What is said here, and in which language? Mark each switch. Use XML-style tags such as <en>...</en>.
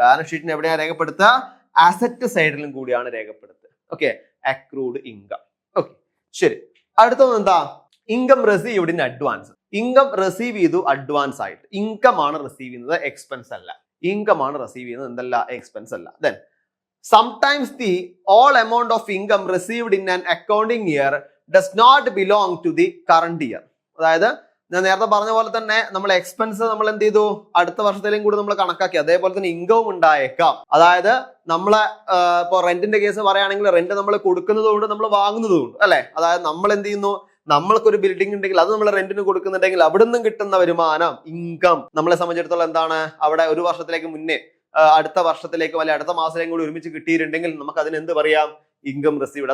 <ml>Balance ഷീറ്റിന് എവിടെയാണ് രേഖപ്പെടുത്തുക, asset സൈഡിലും കൂടിയാണ് രേഖപ്പെടുത്തുക. Okay, accrued income. ഓക്കെ, ശരി. അടുത്തത് എന്താ, income received in advance. Income receive ചെയ്തു അഡ്വാൻസ് ആയിട്ട്. ഇൻകം ആണ് റിസീവ് ചെയ്യുന്നത്, എക്സ്പെൻസ് അല്ല. ഇൻകം ആണ് റിസീവ് ചെയ്യുന്നത്, എന്തല്ല, എക്സ്പെൻസ് അല്ല.</ml> <en>Then sometimes the all amount of income received in an accounting year does not belong to the current year.</en> <ml>അതായത് ഞാൻ നേരത്തെ പറഞ്ഞ പോലെ തന്നെ നമ്മൾ എക്സ്പെൻസ് നമ്മൾ എന്ത് ചെയ്തു, അടുത്ത വർഷത്തിലും കൂടി നമ്മൾ കണക്കാക്കി. അതേപോലെ തന്നെ ഇൻകവും ഉണ്ടായേക്കാം. അതായത് നമ്മളെ ഇപ്പൊ റെന്റിന്റെ കേസ് പറയുകയാണെങ്കിൽ റെന്റ് നമ്മൾ കൊടുക്കുന്നതുകൊണ്ട് നമ്മൾ വാങ്ങുന്നതുകൊണ്ട്, അല്ലെ. അതായത് നമ്മൾ എന്ത് ചെയ്യുന്നു, നമ്മൾക്കൊരു ബിൽഡിംഗ് ഉണ്ടെങ്കിൽ അത് നമ്മൾ റെന്റിന് കൊടുക്കുന്നുണ്ടെങ്കിൽ അവിടെ നിന്നും കിട്ടുന്ന വരുമാനം, ഇൻകം നമ്മളെ സംബന്ധിച്ചിടത്തോളം എന്താണ്, അവിടെ ഒരു വർഷത്തിലേക്ക് മുന്നേ അടുത്ത വർഷത്തിലേക്കോ അല്ലെ അടുത്ത മാസത്തിലേക്കും കൂടി ഒരുമിച്ച് കിട്ടിയിട്ടുണ്ടെങ്കിൽ നമുക്ക് അതിന് എന്ത് പറയാം, ഇൻകം റിസീവ്ഡ്.</ml>